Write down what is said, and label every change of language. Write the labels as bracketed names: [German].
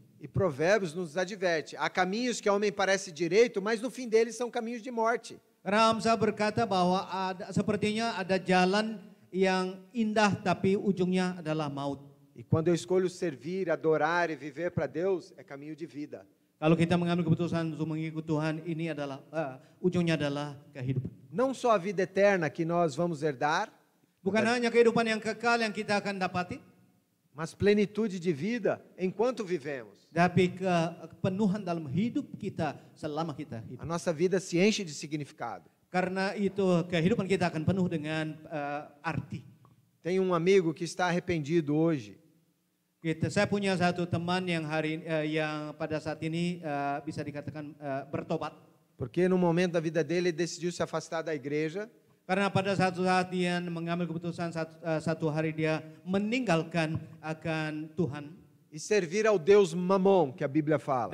[Portuguese] E Provérbios nos adverte, há caminhos que ao homem parece direito, mas no fim deles são caminhos de morte. [Indonesian] Ramsa berkata bahwa sepertinya ada jalan yang indah tapi ujungnya adalah maut. [Portuguese] E quando eu escolho servir, adorar e viver para Deus, é caminho de vida. [Indonesian] Kalau kita mengambil keputusan untuk mengikut Tuhan, ini adalah ujungnya adalah kehidupan. [Portuguese] Não só a vida eterna que nós vamos herdar, [Indonesian] Bukan hanya kehidupan yang kekal yang kita akan dapati, [Portuguese] mas plenitude de vida enquanto vivemos. [Indonesian] Tapi kepenuhan dalam hidup kita selama kita hidup. [Portuguese] A nossa vida se enche de significado. [Indonesian] Karena itu kehidupan kita akan penuh dengan arti. [Portuguese] Tem um amigo que está arrependido hoje. [Indonesian] Saya punya satu teman yang pada saat ini bisa dikatakan bertobat. [Portuguese] Porque no momento da vida dele ele decidiu se afastar da igreja. [Indonesian] Karena pada satu saat dia mengambil keputusan satu hari dia meninggalkan akan Tuhan. [Portuguese] E servir ao Deus Mamon, que a Bíblia fala.